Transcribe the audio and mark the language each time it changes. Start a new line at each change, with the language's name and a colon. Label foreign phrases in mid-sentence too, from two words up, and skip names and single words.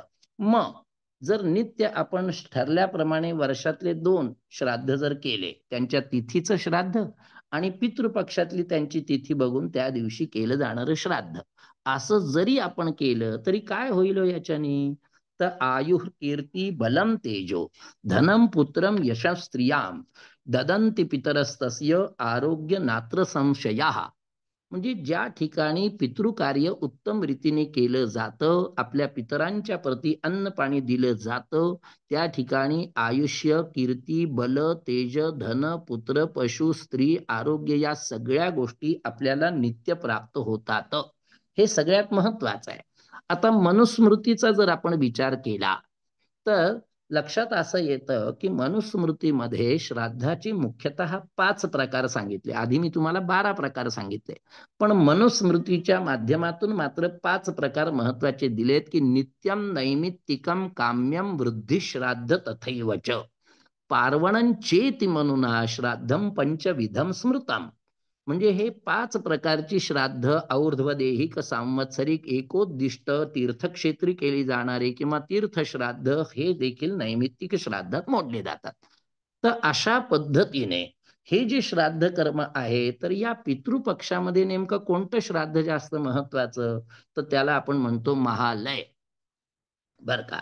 Marathi: मग जर नित्य आपण ठरल्याप्रमाणे वर्षातले 2 श्राद्ध जर केले, त्यांच्या तिथीचं श्राद्ध आणि पितृपक्षातली त्यांची तिथी बघून त्या दिवशी केलं जाणारं श्राद्ध, असं जरी आपण केलं तरी काय होईल याच्याने, तर
Sanskrit: आयुः कीर्ती बलम तेजो धनम पुत्रम यशः स्त्रियाम ददंती पितरस्तस्य आरोग्य नात्र संशयाः.
Marathi: म्हणजे ज्या ठिकाणी पितृकार्य उत्तम रीतीने केलं जातं, आपल्या पितरांच्या प्रती अन्न पाणी दिलं जातं, त्या ठिकाणी आयुष्य, कीर्ती, बल, तेज, धन, पुत्र, पशु, स्त्री, आरोग्य या सगळ्या गोष्टी आपल्याला नित्य प्राप्त होतात. हे सगळ्यात महत्वाचं आहे. आता मनुस्मृतीचा जर आपण विचार केला तर लक्षात असं येतं की मनुस्मृतीमध्ये श्राद्धाची मुख्यतः 5 प्रकार सांगितले. आधी मी तुम्हाला 12 प्रकार सांगितले, पण मनुस्मृतीच्या माध्यमातून मात्र 5 प्रकार महत्वाचे दिलेत की
Sanskrit: नित्यम नैमित्तिकम काम्यम वृद्धी श्राद्ध तथैवच पार्वणं चेति मनुना श्राद्धम पंचविधम स्मृतम.
Marathi: म्हणजे हे 5 प्रकारची श्राद्ध और्ध्वदेहिक, सांवत्सरिक, एकोद्दिष्ट, तीर्थक्षेत्री केली जाणारी किंवा तीर्थश्राद्ध हे देखील नैमित्तिक श्राद्धात मोडले जातात. तर अशा पद्धतीने हे जे श्राद्ध कर्म आहे, तर या पितृपक्षामध्ये नेमकं कोणतं श्राद्ध जास्त महत्वाचं, तर त्याला आपण म्हणतो महालय, बर का.